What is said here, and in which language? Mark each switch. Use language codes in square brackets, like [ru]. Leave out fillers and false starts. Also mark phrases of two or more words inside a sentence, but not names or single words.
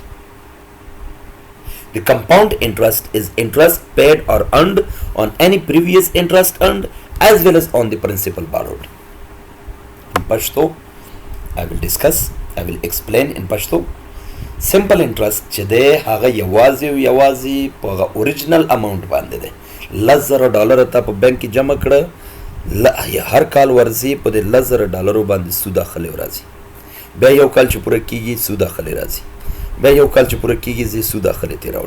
[en] The compound interest is interest paid or earned on any previous interest earned as well as on the principal borrowed. In Pashto, I will explain in Pashto. Simple interest [ps] چې دی هغه یوازې په [en] original amount [ps] باندې دی. $10,000 ته په بانک کې جمع کړه، هر کال ورځي په دې $10,000 باندې سود اخلي راځي. بیا یو کال چې پوره کیږي سود اخلي راځي. بیا یو کال چې پوره کیږي زی سود اخلي تی راوړي.